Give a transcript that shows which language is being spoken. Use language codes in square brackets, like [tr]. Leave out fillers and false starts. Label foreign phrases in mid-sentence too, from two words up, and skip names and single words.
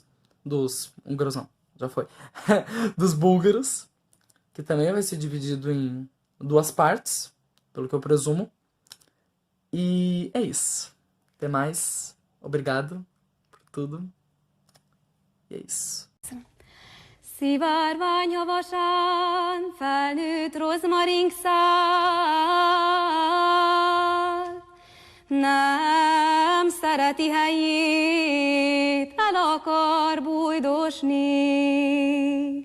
[pt] Dos húngaros não, já foi. Dos búlgaros. Que também vai ser dividido em 2 partes, pelo que eu presumo. E é isso. Até mais. Obrigado por tudo. E é isso. [hu] Szivárványhavasan felnőtt rozmaringszál, nem szereti helyét, el akar bújdosni.